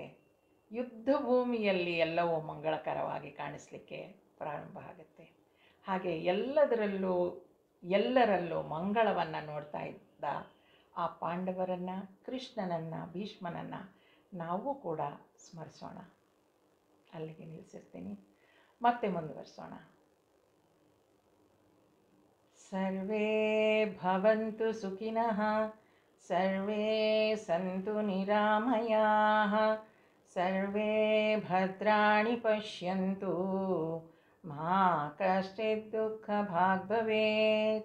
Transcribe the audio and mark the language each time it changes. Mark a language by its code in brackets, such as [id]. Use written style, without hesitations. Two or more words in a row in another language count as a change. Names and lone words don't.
[kn] ಯುದ್ಧ ಭೂಮಿಯಲ್ಲಿ ಎಲ್ಲವೂ ಮಂಗಳಕರವಾಗಿ ಕಾಣಿಸ್ಲಿಕ್ಕೆ ಪ್ರಾರಂಭ ಆಗುತ್ತೆ. ಹಾಗೆ ಎಲ್ಲರಲ್ಲೂ ಮಂಗಳವನ್ನು ನೋಡ್ತಾ ಇದ್ದ ಆ ಪಾಂಡವರನ್ನು, ಕೃಷ್ಣನನ್ನು, ಭೀಷ್ಮನನ್ನು ನಾವು ಕೂಡ ಸ್ಮರಿಸೋಣ. ಅಲ್ಲಿಗೆ ನಿಲ್ಲಿಸಿರ್ತೀನಿ, ಮತ್ತೆ ಮುಂದುವರಿಸೋಣ. [sa] सर्वे भवन्तु सुखिनः, सर्वे सन्तु निरामयाः, सर्वे भद्राणि पश्यन्तु, मा कश्चित् दुःखभाग् भवेत्.